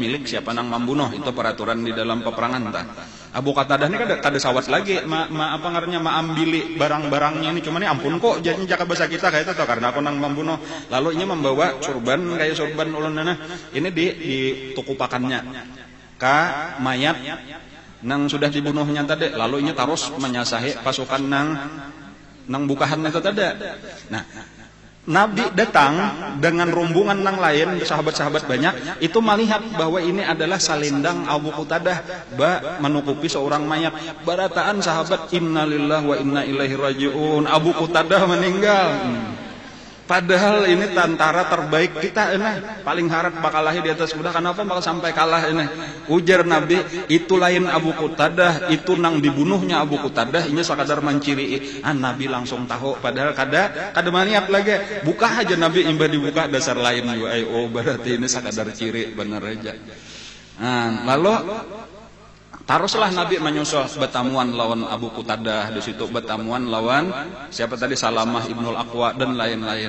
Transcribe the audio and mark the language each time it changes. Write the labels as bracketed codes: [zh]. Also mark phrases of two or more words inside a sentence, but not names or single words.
[bjn] milik siapa nang membunuh itu peraturan di dalam peperangan Abu Qatadah ini kada sawat lagi apa ngarannya ambili barang-barangnya ini cuma ini ampun kok jadi jaka bahasa kita kayak itu karena aku nang membunuh lalu ini membawa surban kayak surban ulunana ini ditukupakannya ka mayat nang sudah dibunuhnya tadi lalu ini terus menyasahi pasukan nang bukahan itu tadi. Nah Nabi datang dengan rombongan nang lain, sahabat-sahabat banyak, itu melihat bahwa ini adalah salendang Abu Qatadah menutupi seorang mayat. Barataan sahabat, [ar] إنا لله وإنا إليه راجعون. [bjn] Abu Qatadah meninggal. Padahal ini tentara terbaik kita paling harap bakal lahir di atas kuda. Kenapa bakal sampai kalah ini? Ujar Nabi, itu lain Abu Qatadah, itu nang dibunuhnya Abu Qatadah, ini sekadar menciri. Nabi langsung tahu, padahal kada maniat lagi. Buka aja Nabi imbah dibuka dasar lain juga. Berarti ini sekadar ciri bener aja. Lalu teruslah Nabi menyusul bertamuan lawan Abu Qatadah di situ bertamuan lawan siapa tadi Salamah Ibnul Aqwa dan lain-lain.